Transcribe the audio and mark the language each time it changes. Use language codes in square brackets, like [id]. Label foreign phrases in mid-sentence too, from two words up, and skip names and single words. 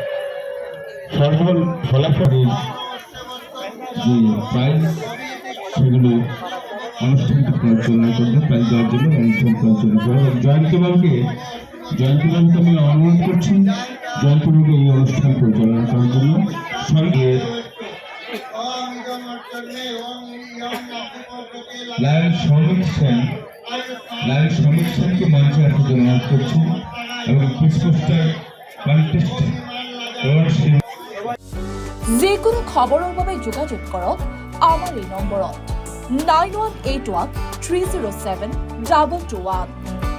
[bn] ফলাফলের যে প্রাইজ সেগুলো অনুষ্ঠানটি পরিচালনা করবে প্রাইজ দেওয়ার জন্য অনুষ্ঠান পরিচালনা করবে জয়ন্তবাবুকে আমি অনুরোধ করছি জয়ন্তবাবুকে এই অনুষ্ঠান পরিচালনা করার জন্য সঙ্গে লায়ন শ্রমিক সেনকে মঞ্চে আসার জন্য অনুরোধ করছি এবং [en] peace poster contest [as] যিকোনো খবৰৰ বাবে যোগাযোগ কৰক আমাৰ এই নম্বৰত 9181 307 2221